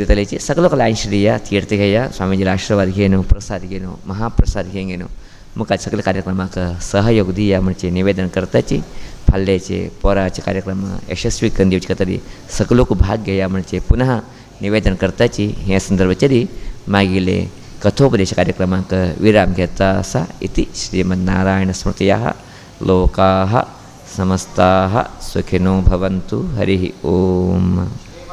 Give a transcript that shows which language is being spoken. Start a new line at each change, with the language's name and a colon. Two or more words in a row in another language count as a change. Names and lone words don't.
Konkani: दितलेची सगळे लोक लायनशी दिया तीर्थ घेया स्वामीजीला आशीर्वाद घेनो प्रसाद घेनो महाप्रसाद घेनो मुखार सगळे कार्यक्रमाक सहयोग दिया म्हणजे निवेदन करताची फाल्याचे पोराचे कार्यक्रम यशस्वी करून दिवचे खातीर सगळे लोक भाग घेया म्हणजे पुनः निवेदन करताची हे संदर्भाचेर मागीर कथोपदेशकार्यक्रमांक विराम घेता आसा
Sanskrit: इति श्रीमन्नारायणस्मृतयः लोकाः समस्ताः सुखिनो भवन्तु हरिः ओम.